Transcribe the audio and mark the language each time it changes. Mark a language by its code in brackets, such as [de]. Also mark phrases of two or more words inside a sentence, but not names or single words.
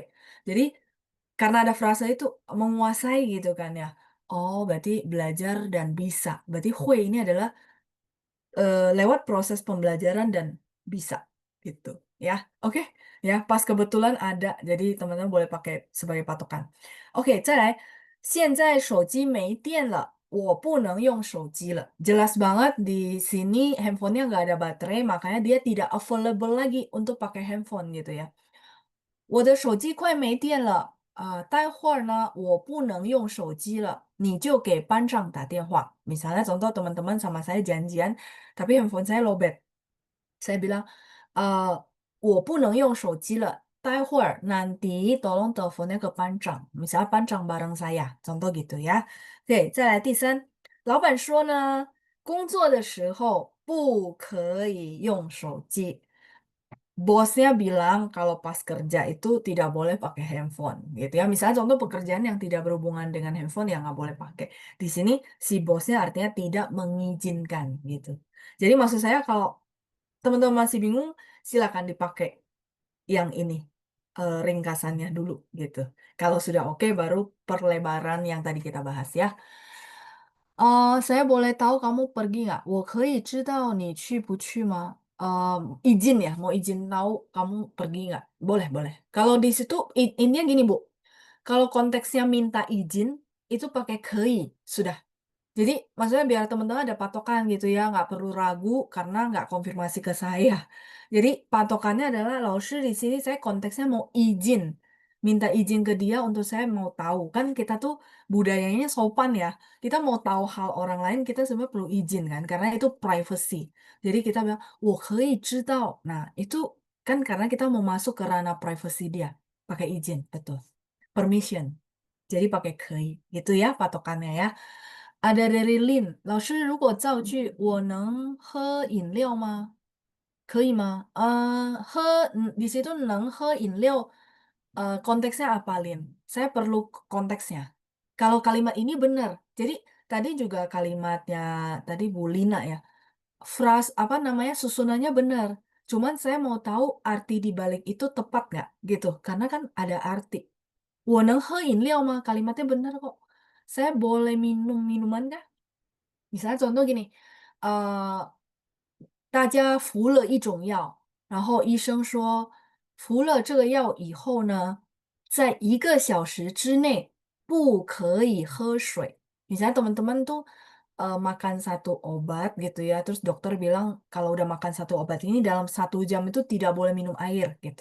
[id] Jadi, karena ada frase itu menguasai gitu kan ya. Oh, berarti belajar dan bisa. Berarti 会 ini adalah lewat proses pembelajaran dan bisa gitu ya. Oke, ya pas kebetulan ada, jadi teman-teman boleh pakai sebagai patokan. Oke, [zh] 再来，现在手机没电了，我不能用手机了. [id] Jelas banget di sini handphonenya nggak ada baterai, makanya dia tidak available lagi untuk pakai handphone gitu ya. [zh] 我的手机快没电了待会儿呢，我不能用手机了，你就给班长打电话. [id] Misalnya contoh teman-teman sama saya janjian, tapi handphone saya lowbat. Saya bilang, [zh] 我不能用手机了，待会儿 [id] nanti tolong teleponnya ke [zh] 班长. [id] Misalnya 班长 bareng saya, contoh gitu ya. Oke, [zh] 再来第三，老板说呢，工作的时候不可以用手机。 [id] Bosnya bilang kalau pas kerja itu tidak boleh pakai handphone gitu ya. Misalnya contoh pekerjaan yang tidak berhubungan dengan handphone yang nggak boleh pakai. Di sini si bosnya artinya tidak mengizinkan gitu. Jadi maksud saya kalau teman-teman masih bingung, silakan dipakai yang ini ringkasannya dulu gitu. Kalau sudah oke baru perlebaran yang tadi kita bahas ya. Saya boleh tahu kamu pergi nggak? [zh] 我可以知道你去不去吗? [id] Izin ya, mau izin tahu kamu pergi nggak? Boleh, boleh. Kalau di situ intinya gini Bu, kalau konteksnya minta izin itu pakai kei, sudah. Jadi maksudnya biar teman-teman ada patokan gitu ya, nggak perlu ragu karena nggak konfirmasi ke saya. Jadi patokannya adalah 老师 di sini saya konteksnya mau izin. minta izin ke dia untuk saya mau tahu. Kan kita tuh budayanya sopan ya. Kita mau tahu hal orang lain, kita sebenarnya perlu izin kan, karena itu privacy. Jadi kita bilang, [zh] 我可以知道. [id] Nah, itu kan karena kita mau masuk ke ranah privacy dia. Pakai izin, betul. Permission. Jadi pakai 可以. Gitu ya patokannya ya. Ada dari Lin. [zh] 老师，如果造句，我能喝饮料吗？可以吗？ [id] di situ [zh] 能喝饮料, [id] konteksnya apa, Lin? Saya perlu konteksnya. Kalau kalimat ini benar, jadi tadi juga kalimatnya tadi Bu Lina ya, apa namanya susunannya benar. Cuman saya mau tahu arti di balik itu tepat nggak gitu, karena kan ada arti. [zh] 我能喝饮料吗? [id] Kalimatnya benar kok. Saya boleh minum minuman kah? Misalnya contoh gini, [zh] eh 大家服了一种药，然后医生说，服了这个药以后呢，在1个小时之内不可以喝水。 [id] Misalnya teman-teman tuh makan satu obat gitu ya, terus dokter bilang kalau udah makan satu obat ini dalam 1 jam itu tidak boleh minum air gitu.